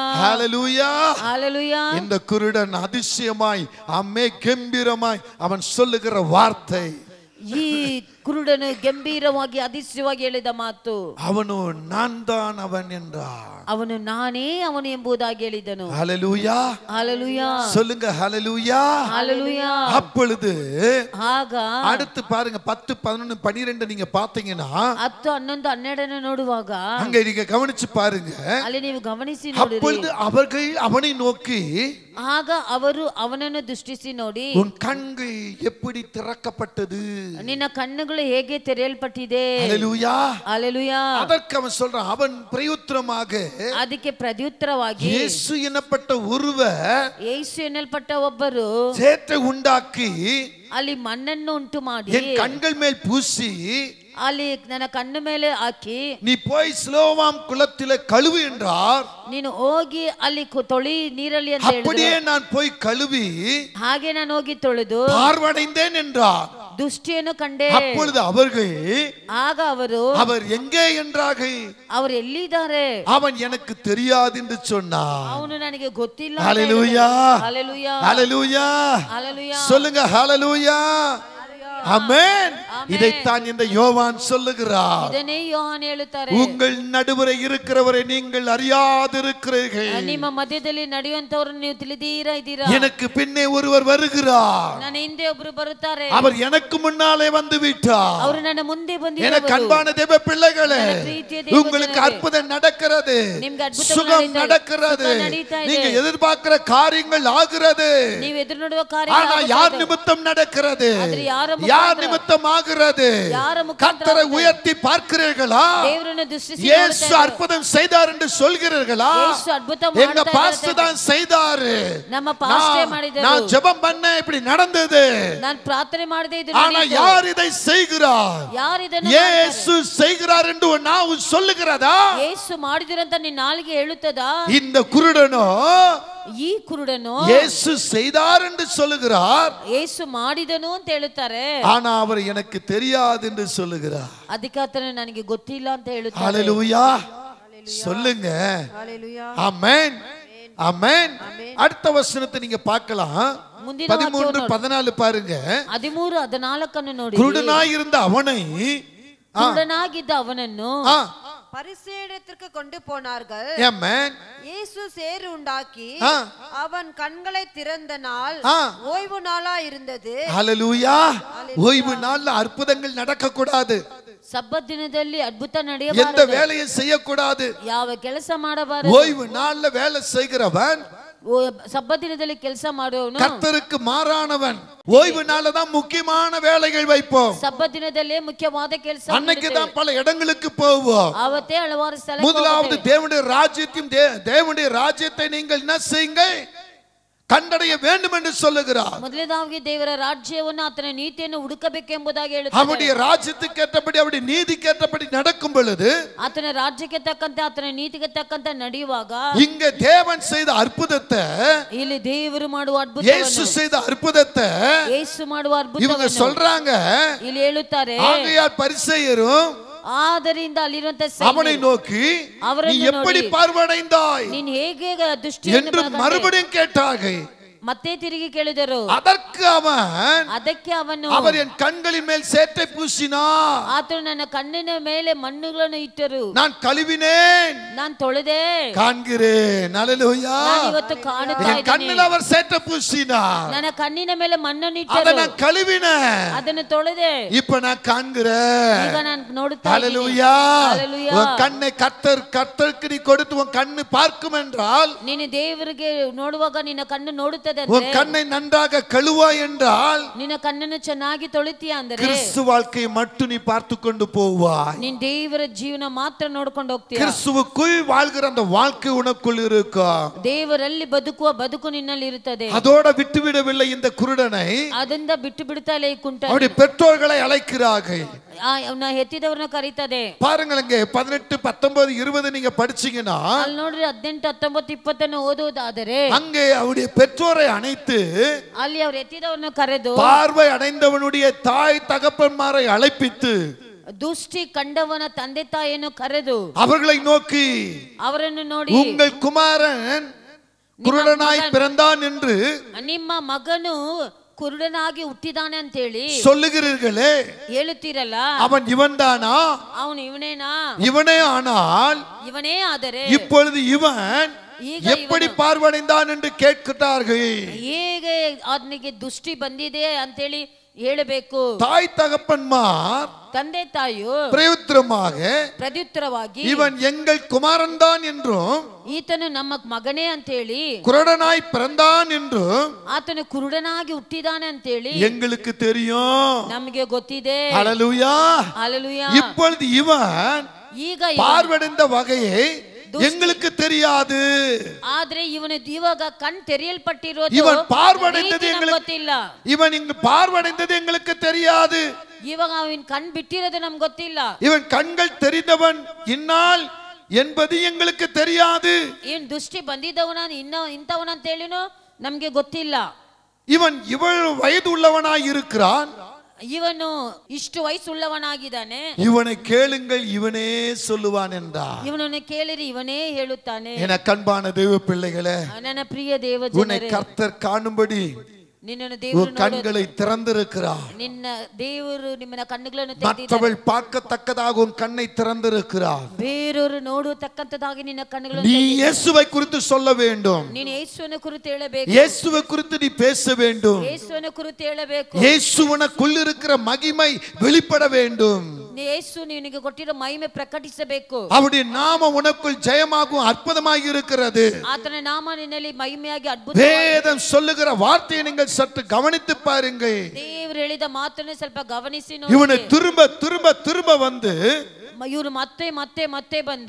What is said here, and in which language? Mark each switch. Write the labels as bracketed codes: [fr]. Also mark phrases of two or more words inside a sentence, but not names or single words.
[ta] ஹalleluya, ஹalleluya. இந்த குருடன் அதிசயமாய் அம்மே கம்பீரமாய் அவன் சொல்லுகிற வார்த்தை, [kn] ಈ ಕುರುಡನು ಗಂಭೀರವಾಗಿ ಅದಿಶ್ಯವಾಗಿ ಹೇಳಿದ ಮಾತು, [ta] அவனோ நான் தான் அவன் என்றான். [kn] ಅವನು ನಾನೇ ಅವನು ಎಂಬುದಾಗಿ ಹೇಳಿದನು. [ta] ஹalleluya, ஹalleluya, சொல்லுங்க ஹalleluya, ஹalleluya. அப்பொழுது [kn] ಆಗ [ta] அடுத்து பாருங்க 10 11 12 நீங்க பாத்தீங்கன்னா [kn] 10 11 12 ನೋಡುವಾಗ [ta] அங்க நீங்க கவனிச்சு பாருங்க. [kn] ಅಲ್ಲಿ ನೀವು ಗಮನಿಸಿ ನೋಡಿರಿ. [ta] அப்பொழுது அவர்கள் அவனை நோக்கி, [kn] ಆಗ ಅವರು ಅವನನ್ನು ದೃಷ್ಟಿಸಿ ನೋಡಿ, [ta] உன் கண்கள் எப்படி திறக்கப்பட்டது? [kn] ನಿನ್ನ ಕಣ್ಣುಗಳು ಹೇಗೆ ತೆರೆಯಲ್ಪಟ್ಟಿದೆ. [ta] ஹalleluya, ஹalleluya. அதற்கு அவன் சொல்றான், அவன் பிரயுத்தரமாக [kn] ಅದಕ್ಕೆ ಪ್ರತ್ಯುತ್ತರವಾಗಿ [ta] இயேசு எனப்பட்ட ஒருவர் [kn] ಯೇಸು ಎನ್ನಲ್ಪಟ್ಟ ಒಬ್ಬರು [ta] சேற்றை உண்டாக்கி [kn] ಅಲ್ಲಿ ಮಣ್ಣನ್ನು ಉಂಟು ಮಾಡಿ [ta] என் கண்கள் மேல் பூசி [kn] ಅಲ್ಲಿ ನನ್ನ ಕಣ್ಣು ಮೇಲೆ ಹಾಕಿ, [ta] நீ போய் சிலோவாம் குளத்திலே கழுவு என்றார். [kn] ನೀನು ಹೋಗಿ ಅಲ್ಲಿ ತೊಳಿ ನೀರಲ್ಲಿ ಅಂತ [ta] அப்படியே [kn] ಹೇಳಿದ್ರು. [ta] நான் போய் கழுவி [kn] ಹಾಗೆ ನಾನು ಹೋಗಿ ತೊಳೆದು [ta] பார்வடைந்தேன் என்றார். [kn] ದೃಷ್ಟಿಯನ್ನು ಕಂಡೆ. [ta] அப்பொழுது அவர்கள், [kn] ಆಗ ಅವರು [ta] அவர் எங்கே என்றார்கள். [kn] ಅವರು ಎಲ್ಲಿದ್ದಾರೆ? [ta] அவன் எனக்கு தெரியாது என்று சொன்னான். [kn] ಅವನು ನನಗೆ ಗೊತ್ತಿಲ್ಲ. [ta] ஹalleluya, ஹalleluya, ஹalleluya, ஹalleluya. சொல்லுங்க ஹalleluya, ஆமென். இதைத்தான் இந்த யோவான் சொல்லுகிறார். [kn] ಇದನ್ನೇ ಯೋಹಾನ ಹೇಳುತ್ತಾರೆ. [ta] உங்கள் நடுவரை இருக்கிறவரை நீங்கள் அறியாதிருக்கிறீர்கள். [kn] ನಿಮ್ಮ ಮಧ್ಯದಲ್ಲಿ ನಡೆಯುವಂತವರನ್ನು ನೀವು ತಿಳಿದೀರಾ ಇದ್ದೀರಾ? [ta] எனக்கு பின்னே ஒருவர் வருகிறார், [kn] ನನ್ನ ಹಿಂದೆ ಒಬ್ಬರು ಬರುತ್ತಾರೆ. [ta] அவர் எனக்கு முன்னாலே வந்து விட்டார். [kn] ಅವರು ನನ್ನ ಮುಂದೆ [ta] எனக்கு [kn] ಬಂದಿದ್ದಾರೆ. [ta] அன்பான தேவ பிள்ளைகளே, உங்களுக்கு அற்புதம் நடக்கிறது, [kn] ನಿಮ್ಗೆ ಅದ್ಭುತ [ta] சுகம் நடக்கிறது, நீங்க எதிர்பார்க்கிற காரியங்கள் ஆகிறது. [kn] ನೀವು ಎದುರು ನೋಡುವ ಕಾರ್ಯ [ta] ஆனா யார் நிமித்தம் நடக்கிறது? [kn] ಆದ್ರೆ ಯಾರ [ta] யார் நிமித்தம் ஆகிறது? [kn] யார ಮುಖಾಂತರ [ta] கர்த்தரை உயர்த்தி பார்க்கிறீர்களா? [kn] ದೇವರನ್ನು ದೃಷ್ಟಿಸಿ [ta] இயேசு அற்புதம் செய்தார் என்று சொல்கிறீர்களா? [kn] ಯೇಸು ಅದ್ಭುತ [ta] எங்க [kn] ಮಾಡ್ತಾ [ta] பாஸ்டர் தான் செய்தாரு, [kn] ನಮ್ಮ ಪಾಸ್ಟೇ ಮಾಡಿದರು, [ta] நான் ஜெபம் பண்ண இப்படி நடந்தது. [kn] ನಾನು ಪ್ರಾರ್ಥನೆ ಮಾಡಿದೆ ಇದು [ta] ஆனா [kn] ನಡೆಯಿತು. [ta] யார் இதை செய்கிறார்? [kn] ಯಾರು ಇದನ್ನು [ta] இயேசு செய்கிறார் என்று ನಾವು சொல்லுகிறதா? [kn] ಯೇಸು ಮಾಡಿದಿರಂತ ನಿನ್ನ ನಾಲಿಗೆ ಹೇಳುತ್ತದಾ? [ta] இந்த குருடனோ [kn] ಈ ಕುರುಡನು [ta] இயேசு செய்தார் என்று சொல்லுகிறார், [kn] ಯೇಸು ಮಾಡಿದನು ಅಂತ ಹೇಳುತ್ತಾರೆ. [ta] ஆனா அவர் எனக்கு தெரியாது என்று சொல்லுகிறார். ಅದಕ್ಕೆ ಆತನು ನನಗೆ ಗೊತ್ತಿಲ್ಲ ಅಂತ ಹೇಳುತ್ತಾರೆ. ஹalleluya, சொல்லுங்க ஆமென், ஆமென். அடுத்த வசனத்தை நீங்க பார்க்கலாம். [kn] ಮುಂದಿನ [ta] 13 14 பாருங்க. [kn] 13 14 ನೋಡಿ. [ta] குருடனாய் இருந்த அவனை, [kn] ಕುರುಡನಾಗಿದ್ದ ಅವನನ್ನು [ta] பரிசேயரிடத்திற்கு கொண்டு போனார்கள். ஆமென். இயேசு சேறு உண்டாக்கி அவன் கண்களை திறந்த நாள் ஓய்வு நாளா இருந்தது. ஹalleluya. ஓய்வு நாள்ல அற்புதங்கள் நடக்க கூடாது. [kn] ಸಬ್ಬತ್ ದಿನದಲ್ಲಿ ಅದ್ಭುತ [ta] எந்த [kn] ನಡೆಯಬಾರದು. [ta] வேலையும் செய்யக்கூடாது. [kn] ಯಾವ ಕೆಲಸ ಮಾಡಬಾರದು. [ta] ஓய்வு நாள்ல வேலை செய்கிறவன் [kn] ಸಬ್ಬತ್ ದಿನದಲ್ಲಿ ಕೆಲಸ ಮಾಡುವವನು [ta] கர்த்தருக்கு மாறானவன். ஓய்வு நாள்ல தான் முக்கியமான வேலைகள் வைப்போம். [kn] ಸಬ್ಬತ್ ದಿನದಲ್ಲೇ ಮುಖ್ಯವಾದ ಕೆಲಸ [ta] அன்னைக்கு தான் பல இடங்களுக்கு போவோம். [kn] ಅವತ್ತೇ ಹಲವಾರು ಸ್ಥಳ [ta] முதலாவது தேவனுடைய ராஜ்யத்தையும் தேவனுடைய ராஜ்யத்தை நீங்கள் என்ன செய்யுங்க? கண்டடைய வேண்டும் என்று சொல்லுகிறார். [kn] ಮೊದಲನೇದಾಗಿ ದೇವರ ರಾಜ್ಯವನ್ನು ಆತನ ನೀತಿಯನ್ನು ಹುಡುಕಬೇಕೆಂಬುದಾಗಿ ಹೇಳುತ್ತಾರೆ. [ta] அவருடைய ராஜ்யத்துக்கு ஏற்றபடி அவருடைய நீதிக்கு ஏற்றபடி நடக்கும் பொழுது [kn] ಆತನ ರಾಜ್ಯಕ್ಕೆ ತಕ್ಕಂತೆ ಆತನ ನೀತಿಗೆ ತಕ್ಕಂತೆ ನಡೆಯುವಾಗ [ta] இங்க தேவன் செய்த அற்புதத்தை, [kn] ಇಲ್ಲಿ ದೇವರು ಮಾಡುವ [ta] இயேசு [kn] ಅದ್ಭುತವನ್ನು, [ta] செய்த அற்புதத்தை [kn] ಯೇಸು ಮಾಡುವ [ta] இவங்க [kn] ಅದ್ಭುತವನ್ನು [ta] சொல்றாங்க. [kn] ಇಲ್ಲಿ ಹೇಳುತ್ತಾರೆ. [ta] ஆகையால் பரிசேயரும் [kn] ಆದ್ದರಿಂದ ಅಲ್ಲಿರುವಂತ [ta] அவனை நோக்கி நீ எப்படி பார்வடைந்தாய் [kn] ನೀನ್ ಹೇಗೆ [ta] என்று [kn] ದೃಷ್ಟಿಯನ್ನು [ta] மறுபடியும் கேட்டார்கள். [kn] ಮತ್ತೆ ತಿರುಗಿ ಕೇಳಿದರು. [ta] அதற்கு அவன், [kn] ಅದಕ್ಕೆ ಅವನು, [ta] அவர் என் கண்களின் மேல் சேற்றை பூசினார், [kn] ಆತನು ನನ್ನ ಕಣ್ಣಿನ ಮೇಲೆ ಮಣ್ಣುಗಳನ್ನು ಇಟ್ಟರು, [ta] நான் கழுவினேன், [kn] ನಾನು ತೊಳೆದೆ, [ta] காண்கிறேன். அல்லேலூயா. [kn] ನಾನು ಇವತ್ತು ಕಾಣುತ್ತಾ [ta] என் கண்ணில் [kn] ಇದ್ದೇನೆ. [ta] அவர் சேற்றை பூசினார், [kn] ನನ್ನ ಕಣ್ಣಿನ ಮೇಲೆ ಮಣ್ಣನ್ನು [ta] அதை [kn] ಇಟ್ಟರು, [ta] நான் கழுவினேன், [kn] ಅದನ್ನು ತೊಳೆದೆ, [ta] இப்ப நான் காண்கிறேன். [kn] ಈಗ ನಾನು ನೋಡುತ್ತಾ ಇದ್ದೀನಿ. [ta] அல்லேலூயா. அல்லேலூயா. உன் கண்ணை கர்த்தருக்கு நீ கொடுத்து உன் கண்ணு பார்க்கும் என்றால், [kn] ನೀನು ದೇವರಿಗೆ ನೋಡುವಾಗ ನಿನ್ನ ಕಣ್ಣು ನೋಡುತ್ತದೆ, [ta] உன் கண்ணை நன்றாக கழுவாய் என்றால் [kn] ನಿನ್ನ ಕಣ್ಣನ್ನು ಚೆನ್ನಾಗಿ ತೊಳಿತೀಯ ಅಂದರೆ [ta] கிறிஸ்து வாழ்க்கையை மட்டும் நீ பார்த்து கொண்டு போவாய். [kn] ನೀನ್ ದೇವರ ಜೀವನ ಮಾತ್ರ ನೋಡ್ಕೊಂಡು ಹೋಗ್ತೀಯ. [ta] கிறிஸ்துவுக்குள் வாழ்கிற அந்த வாழ்க்கை உனக்குள் இருக்கும். [kn] ದೇವರಲ್ಲಿ ಬದುಕುವ ಬದುಕು ನಿನ್ನಲ್ಲಿ ಇರುತ್ತದೆ. [ta] அதோட விட்டுவிடவில்லை இந்த குருடனை. [kn] ಅದರಿಂದ ಬಿಟ್ಟು ಬಿಡ್ತಾ ಇಲ್ಲ ಈ ಕುಂಟ. [ta] அவருடைய பெற்றோர்களை அழைக்கிறார்கள். [kn] ಅವನ ಹೆತ್ತಿದವ್ರನ್ನ ಕರೀತದೆ. [ta] பாருங்கள், இங்க 18, 19, 20 நீங்க படிச்சீங்கன்னா [kn] ಅಲ್ಲಿ ನೋಡ್ರಿ 18, 19, 20 ಓದುವುದಾದರೆ [ta] அங்கே அவருடைய பெற்றோரை அணைத்து [kn] ಅಲ್ಲಿ ಅವ್ರ ಎತ್ತಿದವ್ರನ್ನ ಕರೆದು [ta] பார்வை அடைந்தவனுடைய தாய் தகப்பன்மாரை அழைப்பித்து [kn] ದೃಷ್ಟಿ ಕಂಡವನ ತಂದೆ ತಾಯಿಯನ್ನು ಕರೆದು [ta] அவர்களை நோக்கி [kn] ಅವರನ್ನು ನೋಡಿ [ta] உங்கள் குமாரன் குருடனாய் பிறந்தான் என்று [kn] ನಿಮ್ಮ ಮಗನು ಕುರುಡನಾಗಿ ಹುಟ್ಟಿದಾನೆ ಅಂತ ಹೇಳಿ [ta] சொல்லுகிறீர்களே, [kn] ಹೇಳುತ್ತೀರಲ್ಲ, [ta] அவன் இவன்தானா? [kn] ಅವನು ಇವನೇನಾ? [ta] இவனே ஆனால் [kn] ಇವನೇ ಆದರೆ [ta] இப்பொழுது இவன் எப்படி பார்வடைந்தான் என்று கேட்கிறார்கள். [kn] ಹೇಗೆ ಅವನಿಗೆ ದೃಷ್ಟಿ ಬಂದಿದೆ ಅಂತೇಳಿ ಹೇಳಬೇಕು. [ta] தாய் தகப்பன்மார் [kn] ತಂದೆ ತಾಯಿಯು ಪ್ರತ್ಯುತ್ತರವಾಗಿ [ta] இவன் எங்கள் குமாரன் தான் என்றும் [kn] ಈತನು ನಮ್ಮ ಮಗನೇ ಅಂತೇಳಿ [ta] குருடனாய் பிறந்தான் என்றும் [kn] ಆತನು ಕುರುಡನಾಗಿ ಹುಟ್ಟಿದಾನೆ ಅಂತೇಳಿ [ta] எங்களுக்கு தெரியும். [kn] ನಮಗೆ ಗೊತ್ತಿದೆ. [ta] ஹல்லேலூயா. ஹல்லேலூயா. இப்பொழுது இவன் [kn] ಈಗ [ta] பார்வடைந்த வகையை எங்களுக்கு தெரியாது. [kn] ಆದ್ರೆ ಇವನು ಇವಾಗ ಕಣ್ ತೆರೆಯಲ್ಪಟ್ಟಿರೋದು [ta] இவன் பார்வடைந்தது எங்களுக்கு [kn] ಗೊತ್ತಿಲ್ಲ. [ta] இவன் இங்கு பார்வடைந்தது எங்களுக்கு தெரியாது. [kn] ಇವಾಗ ಅವನ್ ಕಣ್ ಬಿಟ್ಟಿರೋದು ನಮ್ಗೆ ಗೊತ್ತಿಲ್ಲ. [ta] இவன் கண்கள் தெரிந்தவன் இந்நாள் என்பது எங்களுக்கு தெரியாது. [kn] ಏನ್ ದೃಷ್ಟಿ ಬಂದಿದ್ದವನ ಇಂಥವನ ಅಂತ ಹೇಳಿನೋ ನಮ್ಗೆ ಗೊತ್ತಿಲ್ಲ. [ta] இவன் இவ்வளவு வயது உள்ளவனாய் இருக்கிறான். [kn] ಇವನು ಇಷ್ಟು ವಯಸ್ಸುಳ್ಳವನಾಗಿದ್ದಾನೆ. [ta] இவனை கேளுங்கள், இவனே சொல்லுவான் என்றார். [kn] ಇವನನ್ನು ಕೇಳಿರಿ ಇವನೇ ಹೇಳುತ್ತಾನೆ. [ta] என கண்பான தேவ பிள்ளைகளே, [kn] ನನ್ನ ಪ್ರಿಯ ದೇವ [ta] உன்னை [kn] ಜನರೇ, [ta] கர்த்தர் காணும்படி [kn] ನಿನ್ನನ್ನು ದೇವರು [ta] கண்களை திறந்திருக்கிறார். [kn] ನಿನ್ನ ದೇವರು ನಿಮ್ಮನ್ನ ಕಣ್ಣುಗಳನ್ನು [ta] மற்றவள் பார்க்கத்தக்கதாக உன் கண்ணை திறந்திருக்கிறார். [kn] ಬೇರೆಯವರು ನೋಡತಕ್ಕಂತದಾಗಿ ನಿನ್ನ ಕಣ್ಣುಗಳನ್ನು [ta] நீ இயேசுவை குறித்து சொல்ல வேண்டும். [kn] ನೀನು ಯೇಸುವಿನ ಕುರಿತು ಹೇಳಬೇಕು. [ta] இயேசுவை குறித்து நீ பேச வேண்டும். [kn] ಯೇಸುವಿನ ಕುರಿತು ಹೇಳಬೇಕು. [ta] இயேசுவுக்குள் இருக்கிற மகிமை வெளிப்பட வேண்டும். [kn] ಯೇಸು ನಿನಗೆ ಕೊಟ್ಟಿರೋ ಮಹಿಮೆ ಪ್ರಕಟಿಸಬೇಕು. [ta] அவருடைய நாமம் உனக்குள் ஜெயமாகும் அற்புதமாக இருக்கிறது. [kn] ಆತನ ನಾಮ ನಿನ್ನಲ್ಲಿ ಮಹಿಮೆಯಾಗಿ ಅದ್ಭುತ. [ta] வேதம் சொல்லுகிற வார்த்தையை நீங்கள் சற்று கவனித்து பாருங்கள். [kn] ದೇವರು ಹೇಳಿದ ಮಾತನ್ನು ಸ್ವಲ್ಪ ಗಮನಿಸಿ ನೋಡಿ. [ta] இவனை திரும்ப திரும்ப திரும்ப வந்து [kn] ಇವರು ಮತ್ತೆ ಮತ್ತೆ ಮತ್ತೆ ಬಂದು